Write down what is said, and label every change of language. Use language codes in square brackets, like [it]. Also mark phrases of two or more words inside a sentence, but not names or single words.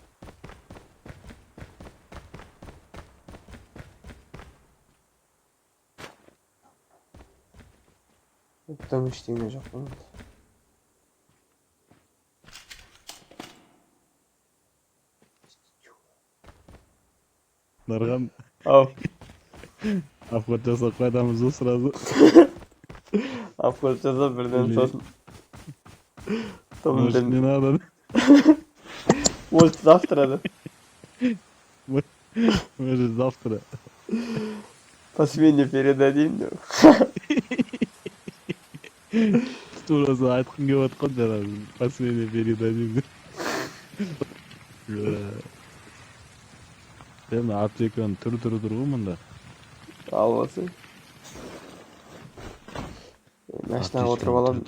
[kk] Өттім ештеңе жоқ қой. Нарған Ау. апхат жасап қайтамыз ғой сразу. Апхат жасап бірден сосын. [ru] Может, не надо. Может, завтра, да? Может, завтра. По смене передадим, да? [kk] Турасы айтқым келіп отқан жаңағы [ru] последний передадим [kk] деп. Енді аптеканың түрі тұр ғой мұнда. Ал болсын. Машинаға отырып аламын.